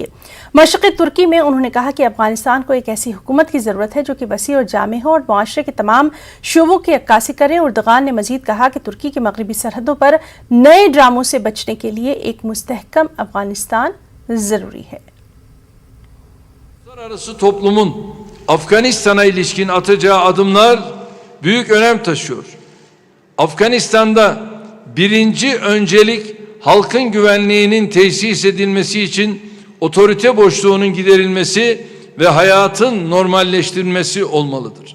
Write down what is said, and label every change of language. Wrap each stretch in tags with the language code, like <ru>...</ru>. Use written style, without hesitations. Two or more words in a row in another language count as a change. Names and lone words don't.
<ur>مشرقی ترکی میں انہوں نے کہا کہ افغانستان کو ایک ایسی حکومت کی ضرورت ہے جو کہ وسیع اور جامع ہو اور معاشرے کے تمام شعبوں کی عکاسی کرے۔ اردغان نے مزید کہا کہ ترکی کے مغربی سرحدوں پر نئے ڈراموں سے بچنے کے لیے ایک مستحکم افغانستان ضروری ہے۔</ur> <tr>Uluslararası toplumun Afganistan'a ilişkin atacağı adımlar büyük önem taşıyor. Afganistan'da birinci öncelik halkın güvenliğinin tesis edilmesi için otorite boşluğunun giderilmesi ve hayatın normalleştirilmesi olmalıdır.</tr>